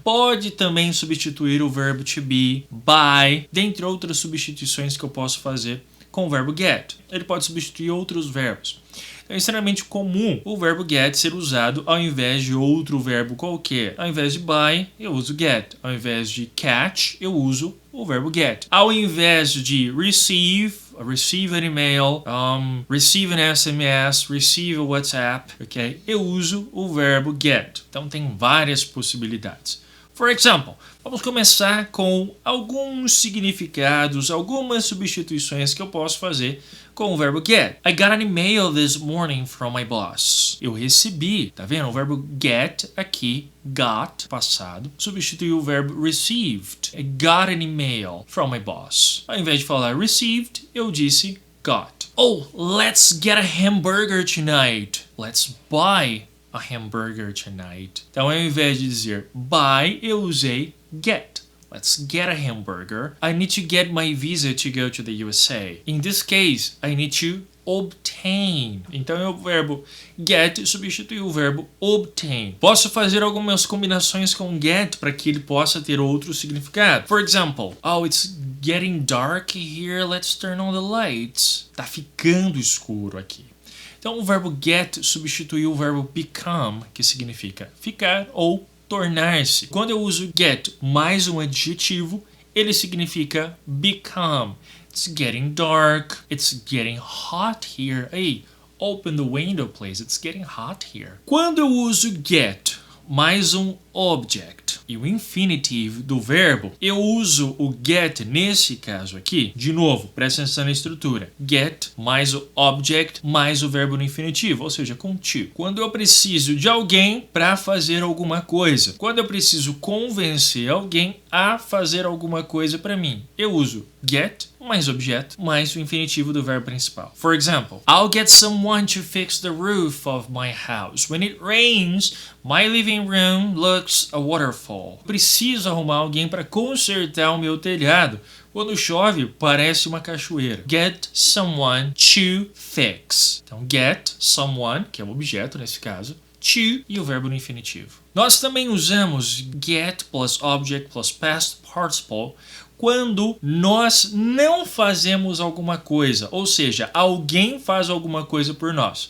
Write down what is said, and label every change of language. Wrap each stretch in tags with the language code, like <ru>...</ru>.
<pt>Pode também substituir o verbo to be, by, dentre outras substituições que eu posso fazer com o verbo get. Ele pode substituir outros verbos. É extremamente comum o verbo get ser usado ao invés de outro verbo qualquer. Ao invés de buy, eu uso get. Ao invés de catch, eu uso o verbo get. Ao invés de</pt> <en>receive an email, receive an SMS, receive a WhatsApp, ok?</en> <pt>Eu uso o verbo get. Então tem várias possibilidades.</pt> <en>For example,</en> <pt>vamos começar com alguns significados, algumas substituições que eu posso fazer com o verbo get.</pt> <en>I got an email this morning from my boss.</en> <pt>Eu recebi, tá vendo? O verbo get aqui, got, passado, substituiu o verbo received.</pt> <en>I got an email from my boss.</en> <pt>Ao invés de falar received, eu disse got.</pt> <en>Oh, let's get a hamburger tonight. Let's buy a hamburger tonight.</en> <pt>Então, ao invés de dizer buy, eu usei get.</pt> <en>Let's get a hamburger. I need to get my visa to go to the USA. In this case, I need to obtain.</en> <pt>Então, o verbo get substituiu o verbo obtain. Posso fazer algumas combinações com get para que ele possa ter outro significado.</pt> <en>For example, oh, it's getting dark here. Let's turn on the lights.</en> <pt>Tá ficando escuro aqui. Então, o verbo get substituiu o verbo become, que significa ficar ou tornar-se. Quando eu uso get mais um adjetivo, ele significa become.</pt> <en>It's getting dark. It's getting hot here. Hey, open the window, please. It's getting hot here.</en> <pt>Quando eu uso get mais um object e o infinitive do verbo, eu uso o get nesse caso aqui. De novo, presta atenção na estrutura. Get mais o object mais o verbo no infinitivo, ou seja, com to. Quando eu preciso de alguém para fazer alguma coisa, quando eu preciso convencer alguém a fazer alguma coisa para mim, eu uso get mais objeto mais o infinitivo do verbo principal.</pt> <en>For example, I'll get someone to fix the roof of my house. When it rains, my living room looks a waterfall.</en> <pt>Preciso arrumar alguém para consertar o meu telhado. Quando chove, parece uma cachoeira.</pt> <en>Get someone to fix.</en> <pt>Então, get someone, que é o objeto nesse caso, to e o verbo no infinitivo. Nós também usamos</pt> <en>get plus object plus past participle</en> <pt>quando nós não fazemos alguma coisa, ou seja, alguém faz alguma coisa por nós.</pt>